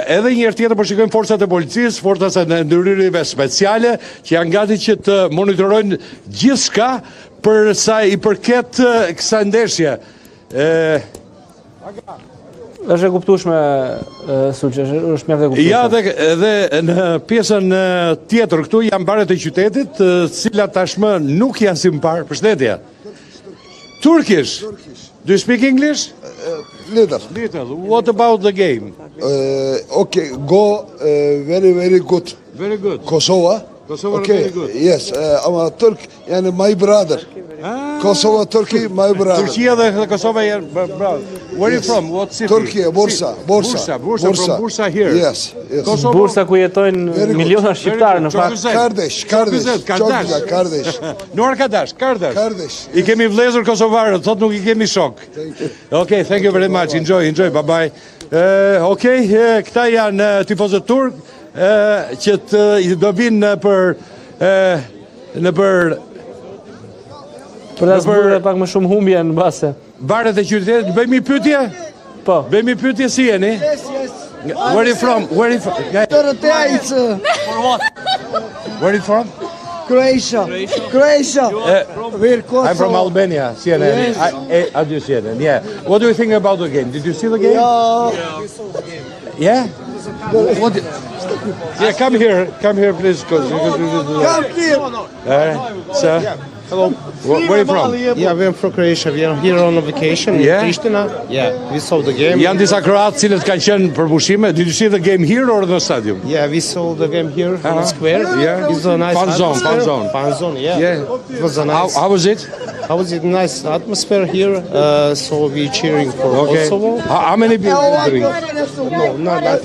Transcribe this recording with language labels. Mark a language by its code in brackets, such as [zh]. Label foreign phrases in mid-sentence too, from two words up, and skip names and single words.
[sq] Edhe një herë tjetër po shikojmë forcat e policisë, forcat e ndërhyrjeve speciale, që janë gati që të monitorojnë gjithçka për sa i përket kësaj ndeshje. Është e kuptueshme, Sulçi, është mjaft e kuptueshme. Ja, dhe në pjesën tjetër këtu janë baret e qytetit, cilat tashmë nuk janë si më parë. Përshëndetje. [en] Turkish. Do you speak English? Little. What about the game? Okay, go very, very good. Very good. Kosovo. Okay, very good. Yes, I'm Turk and my brother. Kosovo, Turkey, my brother. [sq] Turqia dhe Kosova janë brother. [en] Where are you from? What city? Turkey, Bursa. From Bursa here. Yes. [sq] Bursa ku jetojnë miliona shqiptarë në fakt. Kardesh. [tr] Nuar Kardesh. [sq] I kemi vëllezër kosovarët, thot nuk I kemi shok. [en] Okay, thank you very much. Enjoy. Bye bye. [sq] Okay, këta janë tifozët turk që do vinë për ta zbërë pak më shumë humbje në base. Baret e qytetit, bëjmë pyetje? Po. Bëjmë pyetje si jeni? [en] Yes. Where are you from? For what? Where are you from? Croatia. I'm from Albania. CNN. How do you see it? Yeah. What do you think about the game? Did you see the game? Yeah. Yeah, come here, please. Come here. Sir. Hello. Where are you from? Yeah, we're from Croatia. We are here on a vacation in Pristina. Yeah, we saw the game. [sq] Janë disa kroatë cilët kanë qenë për pushime. [en] Did you see the game here or the stadium? Yeah, we saw the game here in the square. Yeah. It's a nice Fan zone. Fan zone, yeah. It was a nice. How was it? How was it? Nice atmosphere here. So we cheering for Kosovo. How many people are doing? No, not that.